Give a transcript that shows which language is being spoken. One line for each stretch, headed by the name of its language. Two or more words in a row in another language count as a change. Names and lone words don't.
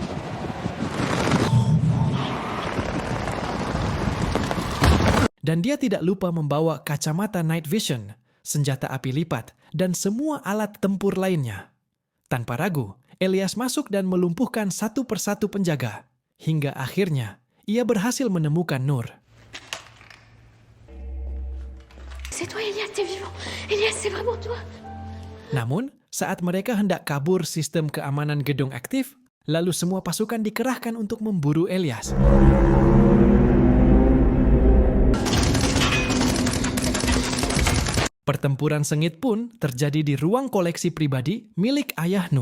Indonesian: Dan dia tidak lupa membawa kacamata
English: night vision,
Indonesian: senjata api lipat, dan semua alat tempur lainnya. Tanpa ragu, Elias masuk dan melumpuhkan satu persatu penjaga. Hingga akhirnya, ia berhasil menemukan Nur.
French: C'est toi, Elias, t'es vivant. Elias, c'est vraiment toi.
Indonesian: Namun, saat mereka hendak kabur sistem keamanan gedung aktif, lalu semua pasukan dikerahkan untuk memburu Elias. Pertempuran sengit pun terjadi di ruang koleksi pribadi milik ayah Nur.